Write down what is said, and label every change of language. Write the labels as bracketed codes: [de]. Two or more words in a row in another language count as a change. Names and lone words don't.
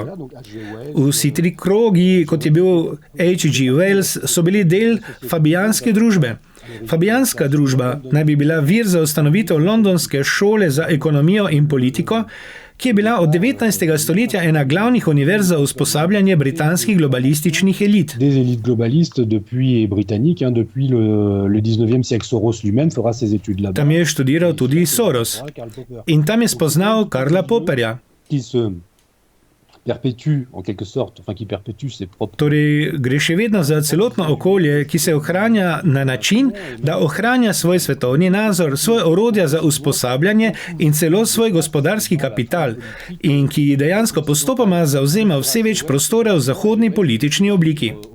[sl] Vsi tri krogi, kot je bil H.G. Wells, so bili del fabijanske družbe. Fabijanska družba naj bi bila vir za ustanovitev londonske šole za ekonomijo in politiko, ki je bila od 19. stoletja ena glavnih univerz za usposabljanje britanskih globalističnih elit. [fr] Des élites globalistes depuis britanniques, depuis le 19e siècle. Soros lui-même fera ses études là-bas. [sl] Tam je študiral tudi Soros in tam je spoznal Karla Popperja. [fr] Qui se perpétue en quelque sorte, enfin qui perpétue ses propres. [sl] Torej, gre še vedno za celotno okolje, ki se ohranja na način, da ohranja svoj svetovni nazor, svoje orodja za usposabljanje in celo svoj gospodarski kapital in ki dejansko postopoma zavzema vse več prostora v zahodni politični obliki.